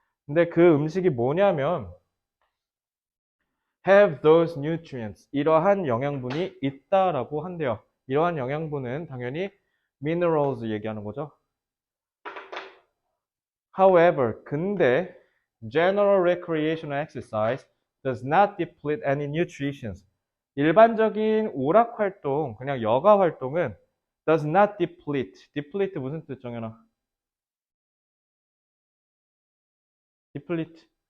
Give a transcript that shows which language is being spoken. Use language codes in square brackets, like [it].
[ko] 근데 그 음식이 뭐냐면 [en] have those nutrients. [ko] 이러한 영양분이 있다라고 한대요. 이러한 영양분은 당연히 minerals 얘기하는 거죠. However, 근데 [en] General recreational exercise does not deplete any nutrition. [ko] 일반적인 오락 활동, 그냥 여가 활동은 [en] does not deplete. [ko] deplete 무슨 뜻 정연아? [en] deplete.